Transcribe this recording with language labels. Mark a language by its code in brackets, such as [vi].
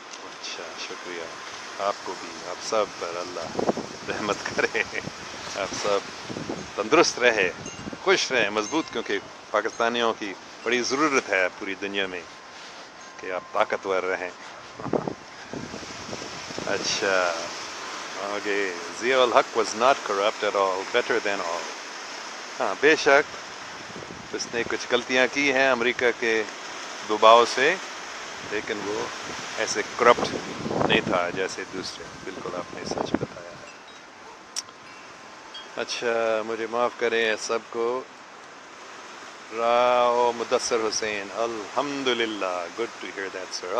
[ur] اچھا شکریہ، آپ کو بھی، آپ سب پر اللہ رحمت کرے، آپ سب تندرست رہے، خوش رہیں، مضبوط، کیونکہ پاکستانیوں کی بڑی ضرورت ہے پوری دنیا میں کہ آپ طاقتور رہیں. اچھا آگے [en] Zia ul Haq was not corrupt at all, better than all. [ur] ہاں بے شک اس نے کچھ غلطیاں کی ہیں امریکہ کے دباؤ سے، لیکن وہ ایسے کرپٹ نہیں تھا جیسے دوسرے. بالکل آپ نے سچ بتایا ہے. اچھا مجھے معاف کریں سب کو. راؤ مدثر حسین الحمدللہ، [en] Good to hear that sir.